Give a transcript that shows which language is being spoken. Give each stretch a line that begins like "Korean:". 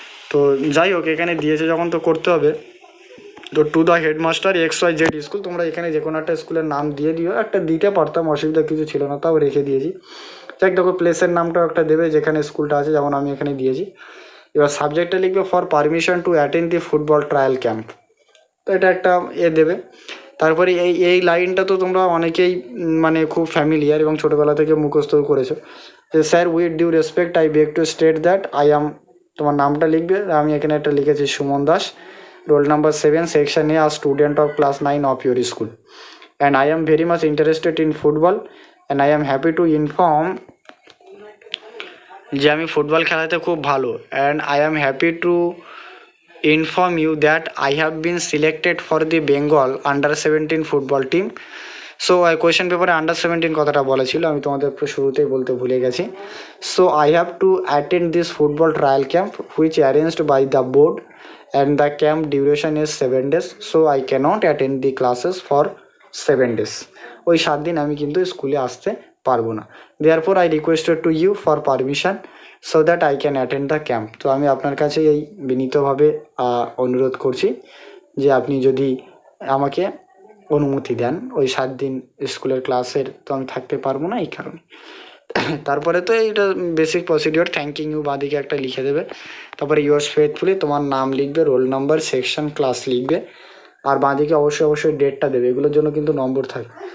Bangla: তো যাই হোক, এখানে দিয়েছে যখন তো করতে হবে। তো
English: to the headmaster XYZ school,
Bangla: তোমরা এখানে যে কোনো একটা স্কুলের নাম দিয়ে দিও, একটা দিতে পারতাম, অসুবিধা কিছু ছিল না, তাও রেখে দিয়েছি। যাক, দেখো প্লেসের নামটাও একটা দেবে যেখানে স্কুলটা আছে, যেমন আমি এখানে দিয়েছি। এবার সাবজেক্টটা লিখবে
English: for permission to attend the football trial camp,
Bangla: তো এটা একটা দেবে। তারপরে এই লাইনটা তো তোমরা অনেকেই মানে খুব ফ্যামিলিয়ার এবং ছোটোবেলা থেকে মুখস্থ করেছো, যে
English: sir with due respect I beg to state that I am,
Bangla: তোমার নামটা লিখবে, আমি এখানে একটা লিখেছি
English: Suman Das, roll number 7 section A, a student of class 9 of your school, and I am very much interested in football and I am happy to inform
Bangla: যে আমি football খেলাতে খুব ভালো,
English: and I am happy to inform you that I have been selected for the Bengal under-17 football team.
Bangla: So question পেপারে under-17 কথাটা বলা ছিল, আমি তোমাদের শুরুতেই বলতে ভুলে গেছি।
English: So I have to attend this football trial camp which arranged by the board and the camp duration is 7 days, so I cannot attend the classes for 7 days.
Bangla: ওই 7 দিন আমি কিন্তু স্কুলে আসতে পারবো না।
English: therefore I requested to you for permission so that I can attend the camp.
Bangla: তো আমি আপনার কাছে এই বিনীতভাবে অনুরোধ করছি যে আপনি যদি আমাকে অনুমতি দেন ওই 7 দিন স্কুলের ক্লাসের, তো আমি থাকতে পারবো না এই কারণে। তারপরে তো এইটা বেসিক প্রসিডিওর,
English: thanking you
Bangla: বাঁদিকে একটা লিখে দেবে, তারপরে
English: yours faithfully
Bangla: তোমার নাম লিখবে, রোল নাম্বার, সেকশন, ক্লাস লিখবে, আর বাঁদিকে অবশ্যই ডেটটা দেবে, এগুলোর জন্য কিন্তু নম্বর থাকে।